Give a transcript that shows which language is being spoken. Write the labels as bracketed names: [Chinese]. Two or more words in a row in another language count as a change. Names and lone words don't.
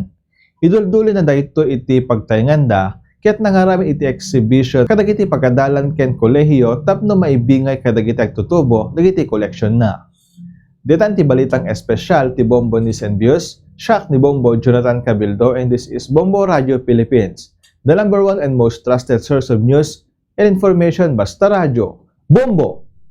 [Iloko] Idulduli na dayto iti pagtaynganda, kaya't nangarami iti exhibition kadagiti pagkadalan ken kolehiyo tapno maibingay kadagiti agtutubo dagiti collection na. Detan ti balitang espesyal ti Bombo ni Senbius, Shock ni Bombo Jonathan Cabildo, [English] and this is Bombo Radio Philippines, the #1 and most trusted source of news and information [Filipino] basta radyo. [English] Bombo!